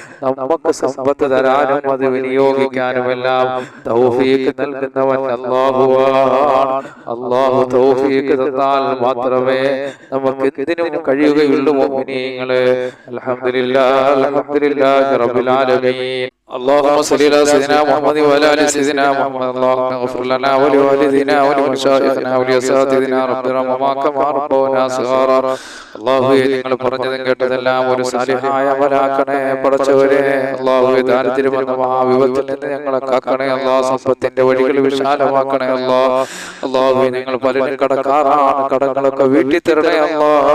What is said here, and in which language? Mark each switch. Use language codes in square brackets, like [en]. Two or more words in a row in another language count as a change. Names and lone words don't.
[ml] നമുക്ക് സമ്പത്ത് തരാനും അത് വിനിയോഗിക്കാനും എല്ലാം തൗഫീഖ് നൽകുന്നവൻ അല്ലാഹുവാണ്. അല്ലാഹു തൗഫീഖ് തന്നാൽ മാത്രമേ നമുക്ക് എന്തിനും കഴിയുകയുള്ളൂ. [ar] മുഅ്മിനീങ്ങളെ الحمد لله الحمد لله رب العالمين. اللهم صل على سيدنا محمد وعلى ال سيدنا محمد. اللهم اغفر لنا ولوالدينا ولمشايخنا ولأساتذتنا رب ارحمهما كما ربونا صغارا. [ml] അല്ലാഹുവേ നിങ്ങൾ പറഞ്ഞതും കേട്ടതെല്ലാം ഒരു സാലിഹായ അമലാക്കണേ പടച്ചവരെ. അല്ലാഹുവേ ദാരിദ്ര്യം എന്ന മഹാവിപത്തിൽ നിന്ന് ഞങ്ങളെ കാക്കണേ അല്ലാഹ്. സമ്പത്തിന്റെ വഴികൾ വിശാലമാക്കണേ അല്ലാഹ്. അല്ലാഹുവേ ഞങ്ങൾ പലരും കടക്കാരാണ്, കടങ്ങളൊക്കെ വീട്ടി തരണേ അല്ലാഹ്.